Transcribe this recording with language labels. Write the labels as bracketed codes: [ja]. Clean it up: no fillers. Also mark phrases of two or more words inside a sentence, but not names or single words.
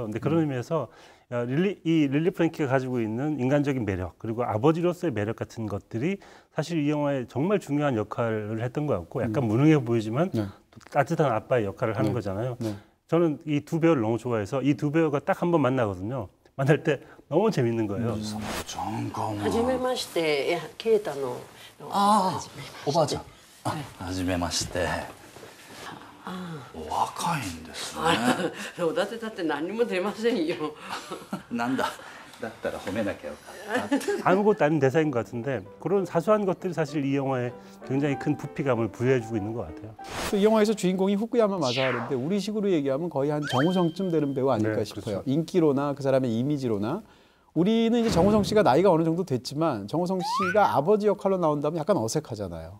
[ko] 근데 그런 의미에서 릴리 프랭키가 가지고 있는 인간적인 매력 그리고 아버지로서의 매력 같은 것들이 사실 이 영화에 정말 중요한 역할을 했던 것 같고 약간 무능해 보이지만 또 따뜻한 아빠의 역할을 하는 거잖아요. 저는 이 두 배우를 너무 좋아해서 이 두 배우가 딱 한 번 만나거든요. 만날 때 너무 재밌는 거예요. [ja] はじめまして。いや、ケイタの。ああ、おばあちゃん。はじめまして。お若いんですね。おだって何も出ませんよ。なんだ。だったら褒めなきゃよかった。 [ko] 아무것도 아닌 대사인 것 같은데 그런 사소한 것들이 사실 이 영화에 굉장히 큰 부피감을 부여해주고 있는 것 같아요. 이 영화에서 주인공이 후쿠야마 마사하루인데 우리식으로 얘기하면 거의 한 정우성쯤 되는 배우 아닐까 네, 싶어요. 그렇죠. 인기로나 그 사람의 이미지로나. 우리는 이제 정우성 씨가 나이가 어느 정도 됐지만 정우성 씨가 아버지 역할로 나온다면 약간 어색하잖아요.